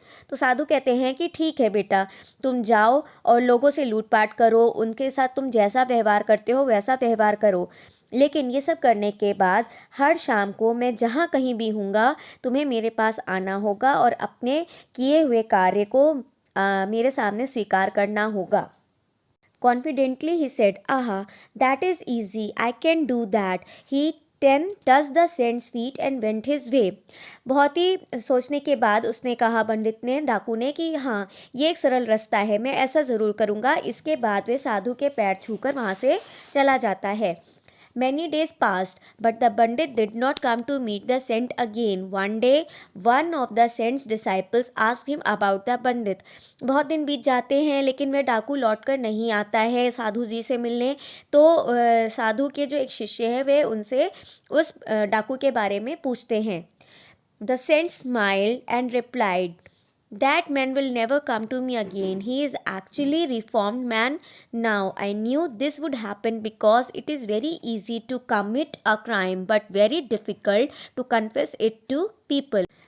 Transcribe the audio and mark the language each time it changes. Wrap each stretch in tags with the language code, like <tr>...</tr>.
<hi>तो साधु कहते हैं कि ठीक है बेटा, तुम जाओ और लोगों से लूटपाट करो, उनके साथ तुम जैसा व्यवहार करते हो वैसा व्यवहार करो, लेकिन ये सब करने के बाद हर शाम को मैं जहाँ कहीं भी हूँगा तुम्हें मेरे पास आना होगा और अपने किए हुए कार्य को मेरे सामने स्वीकार करना होगा।</hi> <en>Confidently he said, "Aha, that is easy. I can do that." He then touched the saint's feet and went his way.</en> <hi>बहुत ही सोचने के बाद उसने कहा, पंडित ने, डाकू ने, कि हाँ ये एक सरल रास्ता है, मैं ऐसा ज़रूर करूँगा। इसके बाद वे साधु के पैर छूकर वहाँ से चला जाता है।</hi> <en>Many days passed, but the Pandit did not come to meet the saint again. One day, one of the saint's disciples asked him about the Pandit.</en> <hi>बहुत दिन बीत जाते हैं लेकिन वह डाकू लौट कर नहीं आता है साधु जी से मिलने। तो साधु के जो एक शिष्य है वे उनसे उस डाकू के बारे में पूछते हैं।</hi> <en>The saint smiled and replied, "That man will never come to me again. He is actually reformed man now. I knew this would happen because it is very easy to commit a crime but very difficult to confess it to people."</en>